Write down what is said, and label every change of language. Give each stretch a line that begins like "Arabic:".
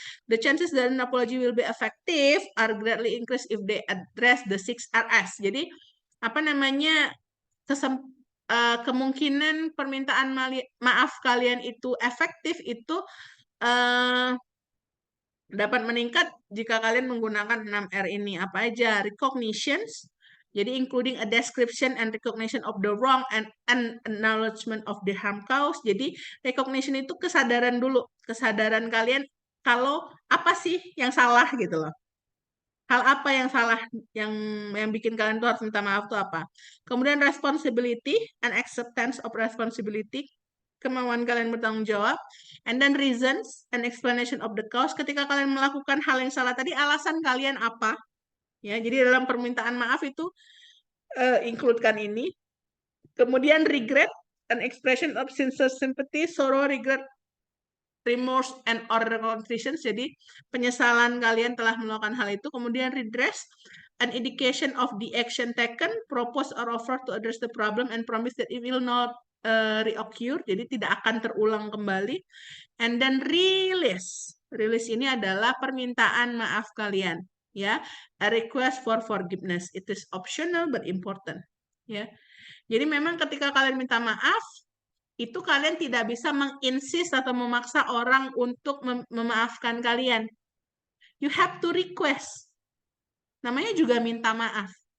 English: The chances that an apology will be effective are greatly increased if they address the 6 Rs.
Indonesian: Jadi apa namanya, kemungkinan permintaan maaf kalian itu efektif itu dapat meningkat jika kalian menggunakan 6R ini. Apa aja?
English: Recognitions, jadi including a description and recognition of the wrong and an acknowledgement of the harm caused.
Indonesian: Jadi recognition itu kesadaran dulu, kesadaran kalian kalau apa sih yang salah gitu loh. Hal apa yang salah yang bikin kalian tuh harus minta maaf tuh apa?
English: Kemudian responsibility and acceptance of responsibility,
Indonesian: kemauan kalian bertanggung jawab,
English: and then reasons and explanation of the cause.
Indonesian: Ketika kalian melakukan hal yang salah tadi, alasan kalian apa? Ya, jadi dalam permintaan maaf itu include-kan ini.
English: Kemudian regret, an expression of sincere sympathy, sorrow, regret, remorse, and or contrition.
Indonesian: Jadi penyesalan kalian telah melakukan hal itu.
English: Kemudian redress, an indication of the action taken, propose or offer to address the problem, and promise that it will not reoccur.
Indonesian: Jadi tidak akan terulang kembali.
English: And then release.
Indonesian: Release ini adalah permintaan maaf kalian.
English: Ya, a request for forgiveness. It is optional but important.
Indonesian: Ya, jadi memang ketika kalian minta maaf, itu kalian tidak bisa menginsist atau memaksa orang untuk memaafkan kalian.
English: You have to request.
Indonesian: Namanya juga minta maaf.